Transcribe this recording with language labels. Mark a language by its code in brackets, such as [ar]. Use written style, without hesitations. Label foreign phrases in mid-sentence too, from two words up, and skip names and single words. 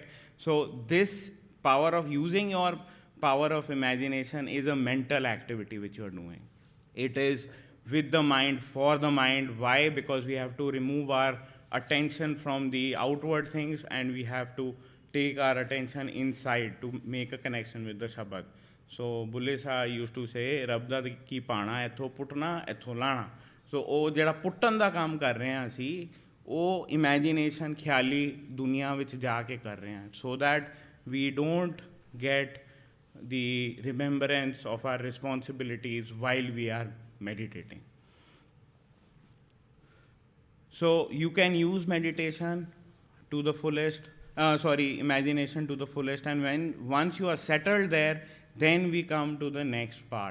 [en] So this power of using your power of imagination is a mental activity which you are doing. It is with the mind, for the mind. Why? Because we have to remove our attention from the outward things and we have to take our attention inside to make a connection with the Shabd. So Bulle Shah used to say, [pa] ਰੱਬਦਾ ਕੀ ਪਾਣਾ, ਏਥੋਂ ਪੁੱਟਣਾ, ਏਥੋਂ ਲਾਣਾ. So ਉਹ ਜਿਹੜਾ ਪੁੱਟਣ ਦਾ ਕੰਮ ਕਰ ਰਹੇ ਹਾਂ ਅਸੀਂ, ਉਹ ਇਮੈਜੀਨੇਸ਼ਨ ਖਿਆਲੀ ਦੁਨੀਆ ਵਿੱਚ ਜਾ ਕੇ ਕਰ ਰਹੇ ਹਾਂ, [en] so that we don't get the remembrance of our responsibilities while we are meditating. So you can use meditation to the fullest, imagination to the fullest, and once you are settled there, then we come to the next part.